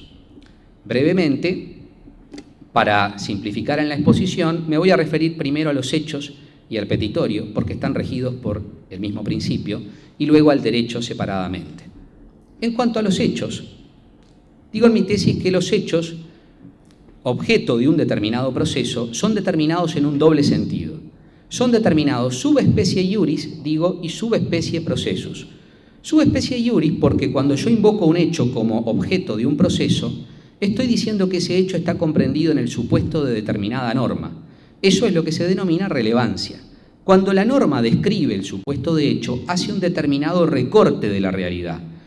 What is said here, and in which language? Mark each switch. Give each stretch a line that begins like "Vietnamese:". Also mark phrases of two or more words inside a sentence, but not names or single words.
Spanish: Brevemente, para simplificar en la exposición, me voy a referir primero a los hechos y al petitorio, porque están regidos por el mismo principio, y luego al derecho separadamente. En cuanto a los hechos, digo en mi tesis que los hechos, objeto de un determinado proceso, son determinados en un doble sentido. Son determinados
Latin: subespecie iuris,
Spanish: digo, y
Latin: subespecie processus. Subespecie iuris
Spanish: porque cuando yo invoco un hecho como objeto de un proceso, estoy diciendo que ese hecho está comprendido en el supuesto de determinada norma. Eso es lo que se denomina relevancia. Cuando la norma describe el supuesto de hecho, hace un determinado recorte de la realidad.